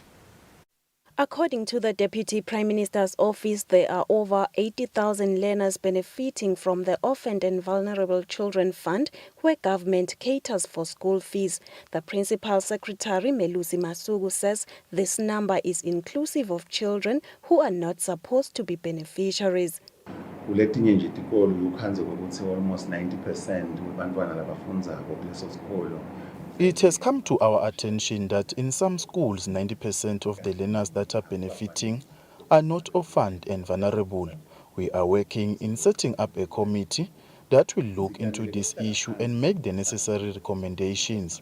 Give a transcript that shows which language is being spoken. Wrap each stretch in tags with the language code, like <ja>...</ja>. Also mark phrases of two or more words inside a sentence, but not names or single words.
<en>According to the Deputy Prime Minister's Office, there are over 80,000 learners benefiting from the Orphaned and Vulnerable Children Fund, where government caters for school fees. The Principal Secretary, Melusi Masugu, says this number is inclusive of children who are not supposed to be beneficiaries.</en> <ss>Kuletinye nje tikolo ukhanze ukuthi almost 90% wabantwana labafundzako kuleso sikolo.</ss> <en>It has come to our attention that in some schools, 90% of the learners that are benefiting are not orphaned and vulnerable. We are working in setting up a committee that will look into this issue and make the necessary recommendations.</en>